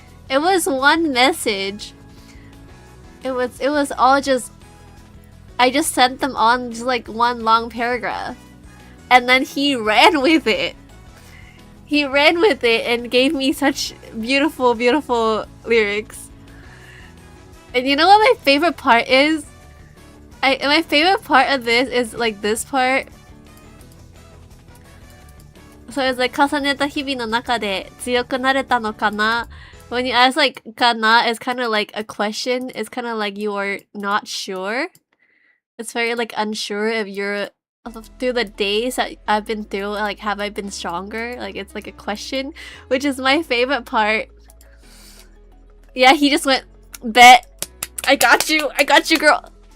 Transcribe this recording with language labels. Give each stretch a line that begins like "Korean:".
English: It was one message. It was all just, I just sent them on just like one long paragraph, and then he ran with it. He ran with it and gave me such beautiful lyrics. And you know what my favorite part is? My favorite part of this is like this part. So it's like
Japanese: 重ねた日々の中で強くなれたのかな?
English: When you ask like かな, it's kind of like a question. It's kind of like you are not sure. It's very like unsure if you're through the days that I've been through, like have I been stronger? Like it's like a question, which is my favorite part. Yeah, he just went, bet, I got you girl.